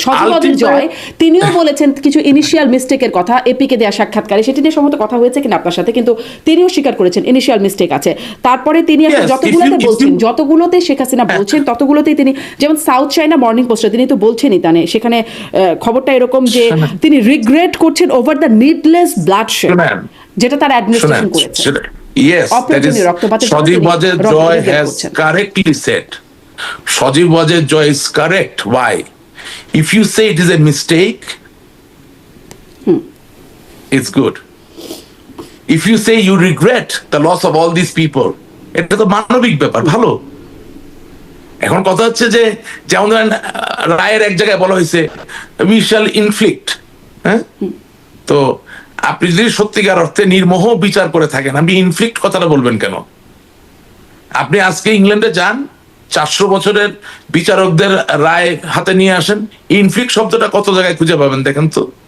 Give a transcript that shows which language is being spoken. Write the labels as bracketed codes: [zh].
[bn] সজীব জয় তিনিও বলেছেন কিছু ইনিশিয়াল মিস্টেকের কথা এপিকে দেয়া সাক্ষাৎকারে, সেটি নিয়ে সম্ভবত কথা হয়েছে কিনা আপনার সাথে, কিন্তু তিনিও স্বীকার করেছেন ইনিশিয়াল মিস্টেক আছে। তারপরে তিনি যতগুলোতে শেখ হাসিনা বলছেন ততগুলোতেই তিনি, যেমন সাউথ চায়না মর্নিং পোস্টে তিনি তো বলছেনই তানে, সেখানে খবরটা এরকম যে তিনি রিগ্রেট করছেন ওভার দ্য নিডলেস ব্লাডশেড যেটা তার অ্যাডমিনিস্ট্রেশন করেছে। [en] Yes, that is Sajib Wajed Joy has correctly said. Sajib Wajed Joy is correct. Why? If you say it is a mistake, it's good. If you say you regret the loss of all these people, [bn] এটা তো মানবিক ব্যাপার, ভালো। এখন কথা হচ্ছে যে যেমন রায়ের এক জায়গায় বলা হয়েছে [en] we shall inflict, [bn] হ্যাঁ, তো আপনি যদি সত্যিকার অর্থে নির্মোহ বিচার করে থাকেন, আপনি ইনফ্লিক্ট কথাটা বলবেন কেন? আপনি আজকে ইংল্যান্ডে যান, 400 বছরের বিচারকদের রায় হাতে নিয়ে আসেন, ইনফ্লিক্ট শব্দটা কত জায়গায় খুঁজে পাবেন দেখেন তো।